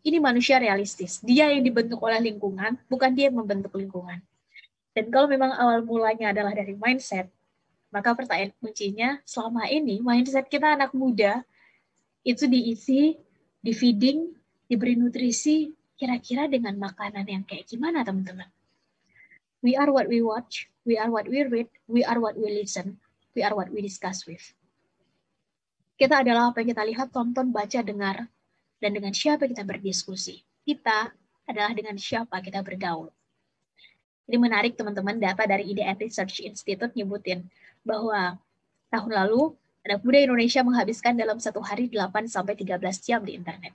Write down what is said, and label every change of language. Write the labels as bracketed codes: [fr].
[id] Ini manusia realistis. Dia yang dibentuk oleh lingkungan, bukan dia yang membentuk lingkungan. Dan kalau memang awal mulanya adalah dari mindset, maka pertanyaan kuncinya selama ini mindset kita anak muda itu diisi, di feeding, diberi nutrisi kira-kira dengan makanan yang kayak gimana, teman-teman? [en] We are what we watch, we are what we read, we are what we listen, we are what we discuss with. [id] Kita adalah apa yang kita lihat, tonton, baca, dengar, dan dengan siapa kita berdiskusi. Kita adalah dengan siapa kita bergaul. Ini menarik, teman-teman, data dari IDN Research Institute nyebutin bahwa tahun lalu anak muda Indonesia menghabiskan dalam satu hari 8-13 jam di internet.